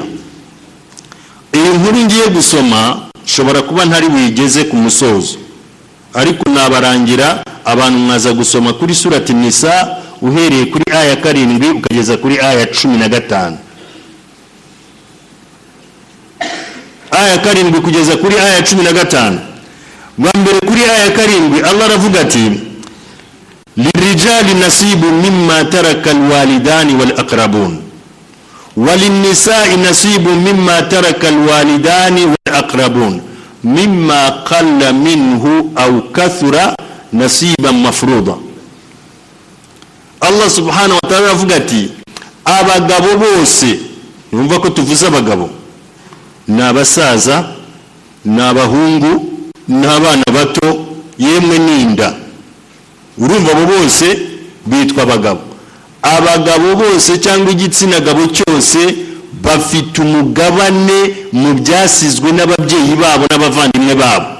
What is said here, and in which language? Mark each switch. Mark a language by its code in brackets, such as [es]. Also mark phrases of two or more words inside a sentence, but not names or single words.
[rw] Iyi nkuru ngiye gusoma shobora kuba ntari wigeze ku musozo, ariko nabarangira abantu mwaza gusoma kuri surati Nisa uhereye kuri aya 7 ukageza kuri aya 15. Aya 7 kugeza kuri aya 15. Mbere kuri aya 7 Allah aravuga ati [ar] للرجال نصيب مما ترك الوالدان والأقربون وللنساء نصيب مما ترك الوالدان والأقربون مما قل منه أو كثر نصيبا مفروضا. الله سبحانه وتعالى [rw] avuga ati abagabo bose, numva ko tuvuze abagabo, n'abasaza, n'abahungu, n'abana bato, yemwe n'inda, urumva abo bose bitwa abagabo. Abagabo bose cyangwa igitsina gabo cyose bafite umugabane mu byasizwe n'ababyeyi babo n'abavandimwe babo.